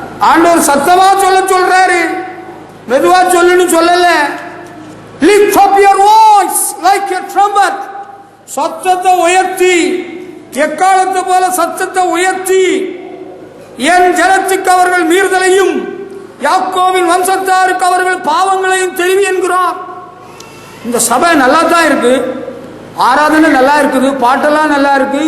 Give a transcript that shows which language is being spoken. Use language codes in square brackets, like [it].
[ta] ஆண்டவர் சத்தமா சொல்றாரு, மெதுவா சொல்லுன்னு சொல்லல. [en] Lift up your voice like a trumpet. [ta] சத்தத்தை உயர்த்தி, எக்காலத்தை போல சத்தத்தை உயர்த்தி என் ஜனத்துக்கு அவர்கள் மீறுதலையும் யாக்கோவின் வம்சத்தாருக்கு அவர்கள் பாவங்களையும் தெரிவி என்கிறார். இந்த சபை நல்லா தான் இருக்கு, ஆராதனை நல்லா இருக்குது, பாட்டெல்லாம் நல்லா இருக்கு.